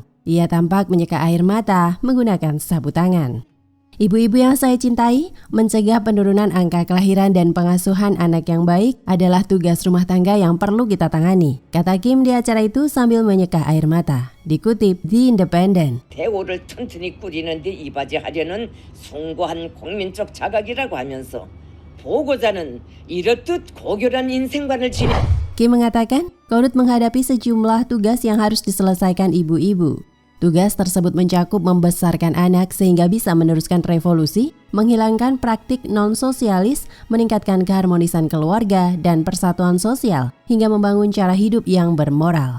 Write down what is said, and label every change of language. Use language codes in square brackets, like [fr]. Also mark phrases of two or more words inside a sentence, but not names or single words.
[id] Ia tampak menyeka air mata menggunakan sapu tangan. Ibu-ibu yang saya cintai, mencegah penurunan angka kelahiran dan pengasuhan anak yang baik adalah tugas rumah tangga yang perlu kita tangani, kata Kim di acara itu sambil menyeka air mata. Dikutip The Independent. [ko] 대오를 튼튼히 꾸리는 데 이바지하려는 숭고한 국민적 자각이라고 하면서 보고자는 이렇듯 고결한 인생관을 지니. [id] Kim mengatakan, Korut menghadapi sejumlah tugas yang harus diselesaikan ibu-ibu. Tugas tersebut mencakup membesarkan anak sehingga bisa meneruskan revolusi, menghilangkan praktik non-sosialis, meningkatkan keharmonisan keluarga dan persatuan sosial, hingga membangun cara hidup yang bermoral.